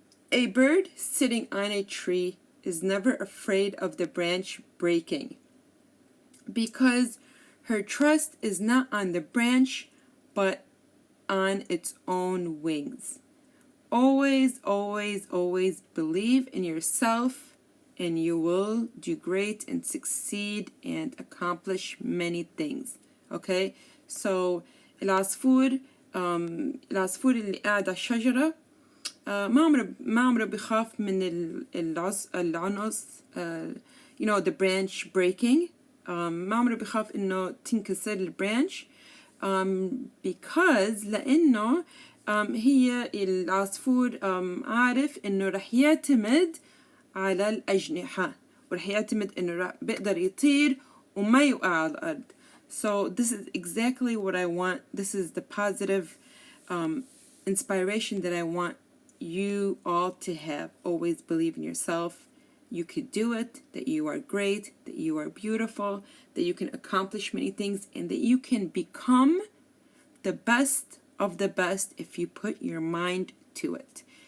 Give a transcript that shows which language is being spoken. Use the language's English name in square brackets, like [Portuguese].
[English] A bird sitting on a tree is never afraid of the branch breaking, because her trust is not on the branch, but on its own wings. Always believe in yourself, and you will do great and succeed and accomplish many things. Okay? [Arabic] So العصفور اللي قاعد على الشجرة ما عمره بيخاف من العنص [English] the branch breaking. [Arabic] ما عمره بيخاف إنه تنكسر البرانش [English] because [Arabic] لأنه هي العصفور عارف إنه رح يعتمد على الأجنحة، ورح يعتمد إنه بيقدر يطير وما يوقع على الأرض. [English] So this is exactly what I want. This is the positive inspiration that I want you all to have. Always believe in yourself. You could do it, that you are great, that you are beautiful, that you can accomplish many things, and that you can become the best of the best if you put your mind to it.